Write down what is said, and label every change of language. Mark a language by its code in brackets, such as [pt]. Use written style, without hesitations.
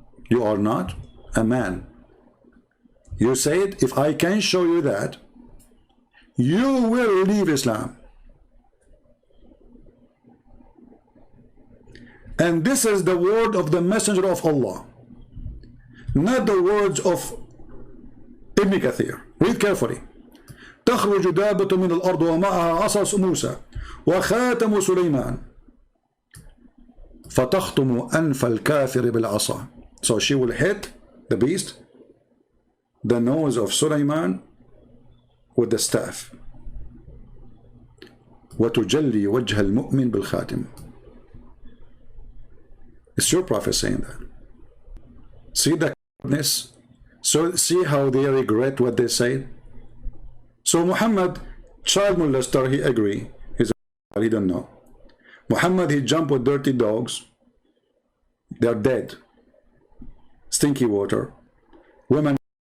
[en] You are not a man. You said, if I can show you that, you will leave Islam. And this is the word of the Messenger of Allah, not the words of Ibn Kathir. Read carefully. [ar] تخرج دابة من الأرض ومعها عصا موسى وخاتم سليمان فتخطم أنف الكافر بالعصا. [en] So she will hit the beast, the nose of Sulaiman, with the staff. [ar] وتجلي وجه المؤمن بالخاتم. [en] It's your Prophet saying that. See the goodness? So see how they regret what they say. So Muhammad, child molester, he agree. He don't know. Muhammad, he jumped with dirty dogs. They're dead. Stinky water. Women.